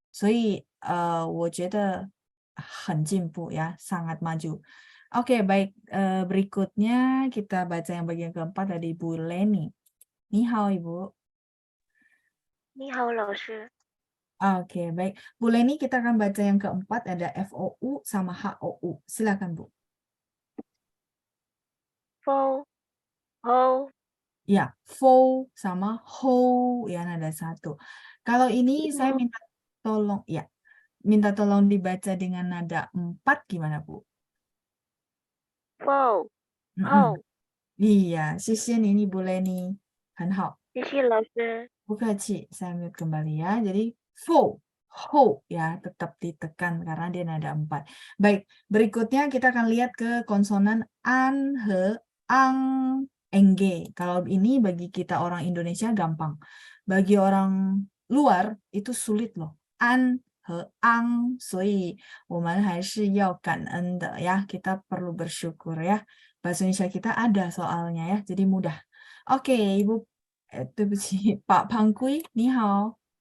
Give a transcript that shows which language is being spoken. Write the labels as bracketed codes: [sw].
[zh] 所以我觉得很进步 [id] ya, sangat maju. Oke, baik. Berikutnya kita baca yang bagian keempat dari Ibu Leni. Ni hao, Ibu. [zh] 你好，老师。 [id] Oke, baik. Bu Leni, kita akan baca yang keempat, ada FOU sama HOU. Silakan, Bu. [zh] Fo, ho, [id] Ya, fo sama ho, ya nada satu. Kalau ini saya minta tolong dibaca dengan nada 4 gimana, Bu? [zh] fo, Mm-mm. ho. [id] Iya, [zh] 谢谢你 [id] ini Bu Leni. [zh] 很好。谢谢老师。 [id] Bukaci, saya mute kembali ya. Jadi fo, ho ya tetap ditekan karena dia nada 4. Baik, berikutnya kita akan lihat ke konsonan an, he, ang, eng. Kalau ini bagi kita orang Indonesia gampang. Bagi orang luar itu sulit loh. [zh] An, he, ang, 所以我们还是要感恩的 ya. [id] Kita perlu bersyukur ya. Bahasa Indonesia kita ada soalnya ya, jadi mudah. Oke, Ibu [zh] 对不起，庞龟，你好。